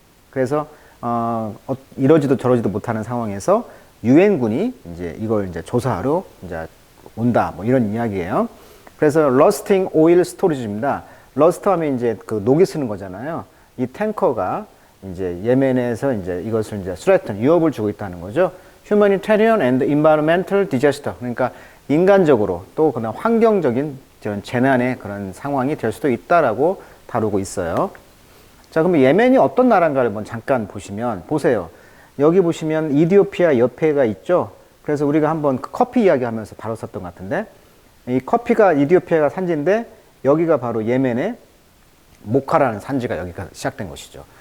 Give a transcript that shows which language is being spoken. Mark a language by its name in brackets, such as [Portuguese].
[Korean] 그래서 이러지도 저러지도 못하는 상황에서 유엔군이 이제 이걸 이제 조사하러 이제 온다, 뭐 이런 이야기예요. 그래서 러스팅 오일 스토리지입니다. 러스트 하면 이제 그 녹이 쓰는 거잖아요. 이 탱커가 이제 예멘에서 이제 이것을 이제 threaten, 위협을 주고 있다는 거죠. [English] Humanitarian and environmental disaster. [Korean] 그러니까 인간적으로 또 그다음 환경적인 이런 재난의 그런 상황이 될 수도 있다라고 다루고 있어요. 자, 그럼 예멘이 어떤 나라인가를 한번 잠깐 보시면 보세요. 여기 보시면 이디오피아 옆에가 있죠. 그래서 우리가 한번 그 커피 이야기하면서 다뤘었던 것 같은데 이 커피가 이디오피아가 산지인데 여기가 바로 예멘의 모카라는 산지가 여기가 시작된 것이죠.